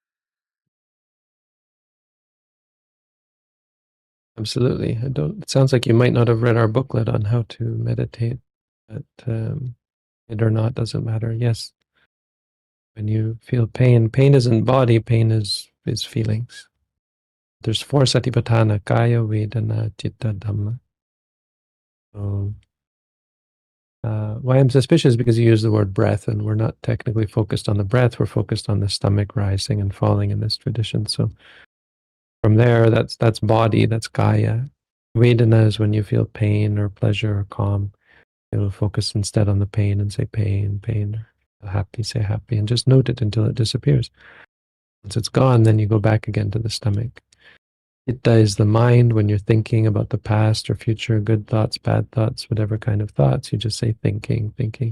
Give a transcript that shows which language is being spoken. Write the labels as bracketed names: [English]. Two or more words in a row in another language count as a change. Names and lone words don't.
[English] Absolutely. It sounds like you might not have read our booklet on how to meditate, but it or not doesn't matter. Yes. When you feel pain, pain isn't body, pain is feelings. There's 4 satipatthana, [Pali] kaya, vedana, citta, dhamma. [English] So, why I'm suspicious is because you use the word breath, and we're not technically focused on the breath, we're focused on the stomach rising and falling in this tradition. So from there, that's body, that's kaya. Vedana is when you feel pain or pleasure or calm. It'll focus instead on the pain and say pain, pain. Or happy, say happy, and just note it until it disappears. Once it's gone, then you go back again to the stomach. Citta is the mind. When you're thinking about the past or future, good thoughts, bad thoughts, whatever kind of thoughts, you just say thinking, thinking.